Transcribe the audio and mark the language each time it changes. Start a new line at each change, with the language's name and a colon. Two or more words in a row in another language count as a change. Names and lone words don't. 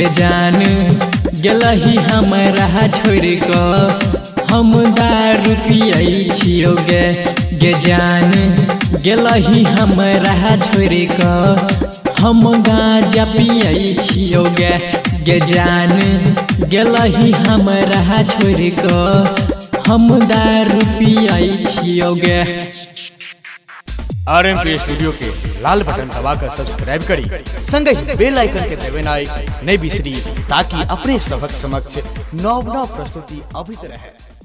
Maithili: जान गेलही हमरा छोड़ी का हम दारू पियै छियो गे जान गेलही हमरा छोड़ी का हम गांजा पियै छियो गे जान गेलही हमरा छोड़ी का हम दारू पियै छियो गे। आरएमपी स्टूडियो के लाल बटन दबाकर सब्सक्राइब करी संग ही
English: bell icon
Maithili: के दबाना नहीं बिसरी ताकि अपने सबक समक्ष नव प्रस्तुति अभित रहे।